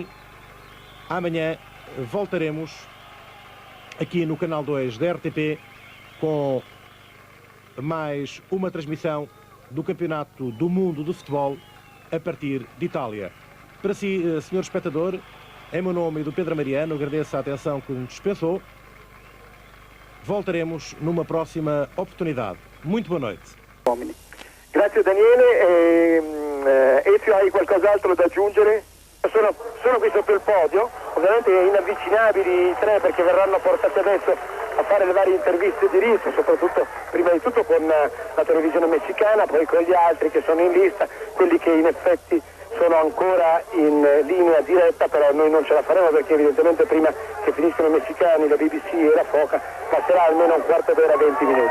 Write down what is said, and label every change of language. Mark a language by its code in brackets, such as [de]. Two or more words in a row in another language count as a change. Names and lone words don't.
[pt] Amanhã voltaremos aqui no canal 2 da RTP com mais uma transmissão do Campeonato do Mundo de Futebol a partir de Itália. Para si, senhor espectador, em meu nome e do Pedro Mariano, agradeço a atenção que nos dispensou. Voltaremos numa prossima oportunidade. Muito boa noite. [it] Grazie Daniele. Ezio, hai qualcos'altro da aggiungere? Sono qui sotto il podio, ovviamente inavvicinabili i tre perché verranno portati adesso a fare le varie interviste di rischio, soprattutto prima di tutto con la televisione messicana, poi con gli altri che sono in lista, quelli che in effetti sono ancora in linea diretta, però noi non ce la faremo perché evidentemente prima che finiscono i messicani, la BBC e la Foca passerà almeno un quarto d'ora, 20 minuti.